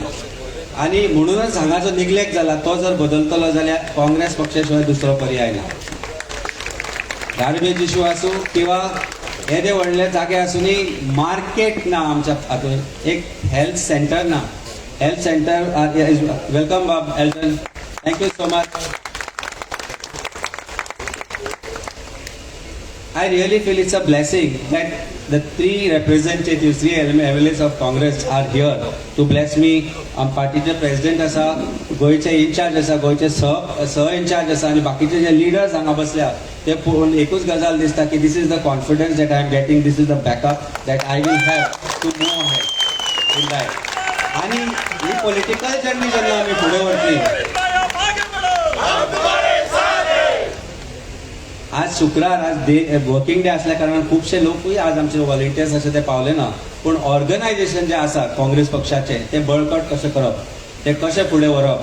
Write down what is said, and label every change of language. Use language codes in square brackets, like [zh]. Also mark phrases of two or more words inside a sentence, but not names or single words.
[kok] आनी म्हणूनच हांगा जो निग्लेक्ट जाला तो जर बदलतलो जाल्यार काँग्रेस पक्षा शिवाय दुसरो पर्याय ना. [en] garbage issue [kok] आसूं किंवा येदे व्हडले जागे आसूनी मार्केट ना आमच्या हातून, एक [en] health centre [kok] ना. [en] health centre welcome Bab Elton, thank you so much. I really feel it's a blessing that the 3 representatives, 3 MLAs of Congress are here to bless me. [kok] पार्टीचे प्रेसिडेंट आसा, गोंयचे इन्चार्ज आसा, गोंयचे सह इन्चार्ज आसा, आनी बाकीचे जे लिडर्स हांगा बसल्या ते पळोवन एकूच गजाल दिसता की [en] this is the confidence that I am getting, this is the backup that I will have to move ahead in life. [kok] आनी ही [en] political journey [kok] जेन्ना आमी फुडें व्हरतली, आज शुक्रार, आज [en] working day [kok] असल्या कारणान खुबशे लोकूय आज आमचे व्हॉलेंटियर्स असे ते पावले ना, पूण ऑर्गनायझेशन जे आसा काँग्रेस पक्षाचे ते बळकट कशें करप, ते कशें फुडें व्हरप.